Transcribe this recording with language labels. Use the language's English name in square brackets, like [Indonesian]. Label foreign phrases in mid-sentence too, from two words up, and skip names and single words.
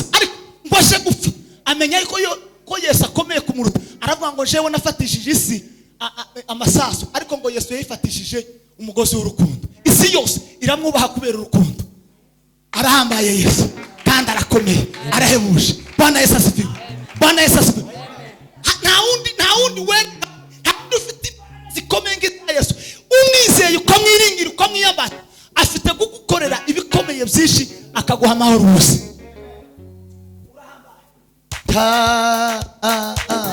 [Kinyarwanda] Ariko ngo aje gupfa amenya ko Yesu akomeye kumuruta, aravuga ngo jewe nafatishije isi amasasu, ariko ngo Yesu yayifatishije umugozi w'urukundo. Isi yose iramwubaha kubera urukundo. Arahambaye Yesu kandi arakomeye, arahebuje. [Swahili] Bwana Yesu asifiwe. Bwana Yesu asifiwe. [Kinyarwanda] Nta wundi we ufite zikomeye ngita Yesu. Umwizeye ukamwiringira ukamwiyambata, afite gukorera ibikomeye byinshi akaguha amahoro gusa.